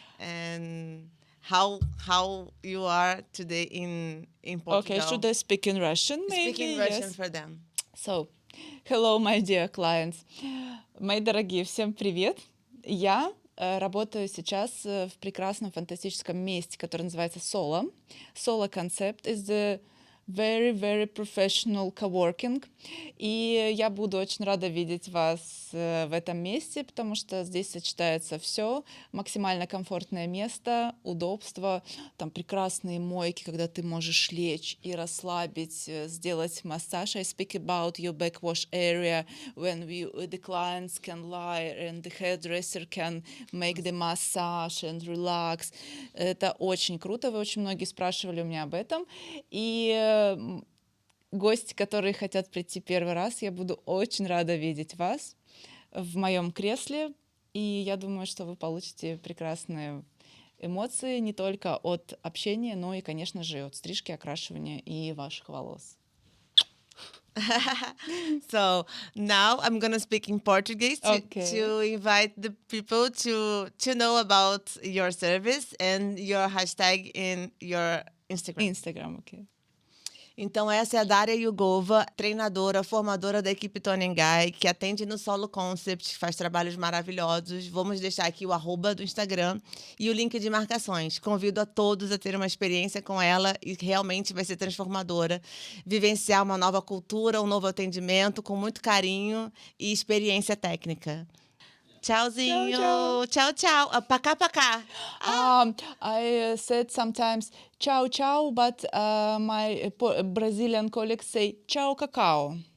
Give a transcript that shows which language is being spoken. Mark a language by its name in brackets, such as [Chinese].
[English] and how you are today in Portugal. Okay, should I speak in Russian maybe? Speak in Russian Yes. for them. So, hello, my dear clients. [Russian] Мои дорогие, всем привет. Я работаю сейчас в прекрасном фантастическом месте, которое называется Solo. [English] Solo Concept is the very, very professional coworking. [Russian] И я буду очень рада видеть вас в этом месте, потому что здесь сочетается все. Максимально комфортное место, удобство, там прекрасные мойки, когда ты можешь лечь и расслабить, сделать массаж. [English] I speak about your backwash area when the clients can lie and the hairdresser can make the massage and relax. [Russian] Это очень круто, вы очень многие спрашивали у меня об этом. И гости, которые хотят прийти первый раз, я буду очень рада видеть вас в моем кресле, и я думаю, что вы получите прекрасные эмоции не только от общения, но и, конечно же, от стрижки, окрашивания и ваших волос. [English] So now I'm gonna speak in Portuguese to invite the people to know about your service and your hashtag in your Instagram. Instagram, ok. [Portuguese] Então, essa é a Daria Yugova, treinadora, formadora da equipe Toni Guy, que atende no Solo Concept, faz trabalhos maravilhosos. Vamos deixar aqui o @ do Instagram e o link de marcações. Convido a todos a ter uma experiência com ela e realmente vai ser transformadora. Vivenciar uma nova cultura, um novo atendimento com muito carinho e experiência técnica. Tchauzinho. Tchau, tchau. [Russian] Pacá, pacá. [English] I said sometimes ciao, ciao, but my Brazilian colleagues say ciao, cacao.